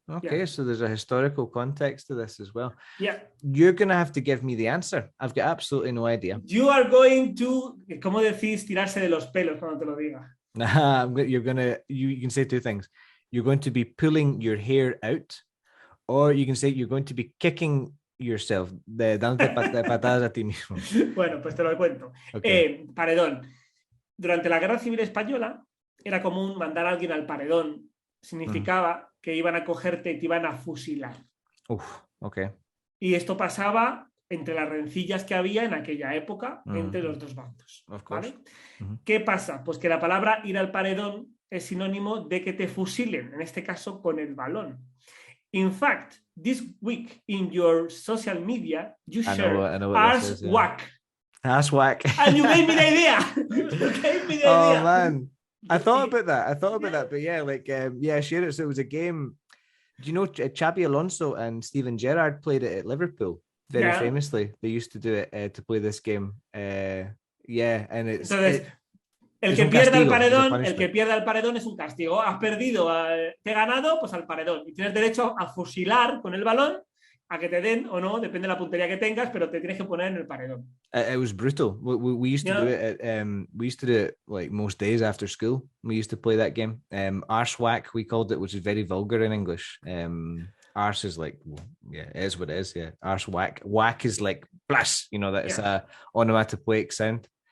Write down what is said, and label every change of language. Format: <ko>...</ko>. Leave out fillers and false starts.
<en>Okay, so there's a historical context to this as well. Yeah. You're going to have to give me the answer. I've got absolutely no idea. You are going to,</en> <es>¿cómo decís tirarse de los pelos cuando te lo diga?</es> <en>You can say two things. You're going to be pulling your hair out, or you can say you're going to be kicking yourself,</en> <es>dándote patadas a ti mismo. Bueno, pues te lo cuento.</es> <en>Okay.</en> <es>Paredón. Durante la Guerra Civil Española era común mandar a alguien al paredón. Significaba que iban a cogerte y te iban a fusilar.</es> <en>Okay.</en> <es>Y esto pasaba entre las rencillas que había en aquella época entre los dos bandos. ¿Vale? ¿Qué pasa? Pues que la palabra ir al paredón es sinónimo de que te fusilen, en este caso con el balón.</es> <en>In fact, this week in your social media, you share Ars Whack. Ars Whack. And you gave me the idea. Oh, man. I thought about that. But yeah, share it. So it was a game. Do you know Xabi Alonso and Steven Gerrard played it at Liverpool very famously? They used to do it to play this game. And it's...</en> <es>Entonces, el que pierda el paredón es un castigo. Has perdido, te he ganado, pues al paredón. Y tienes derecho a fusilar con el balón, a que te den o no, depende de la puntería que tengas, pero te tienes que poner en el paredón.</es> <en>It was brutal. We used to do it. We used to do it like most days after school. We used to play that game. Arse whack, we called it, which is very vulgar in English. Arse is like, it is what it is. Yeah, arse whack. Whack is like blast. You know, that is a onomatopoeic sound.</en>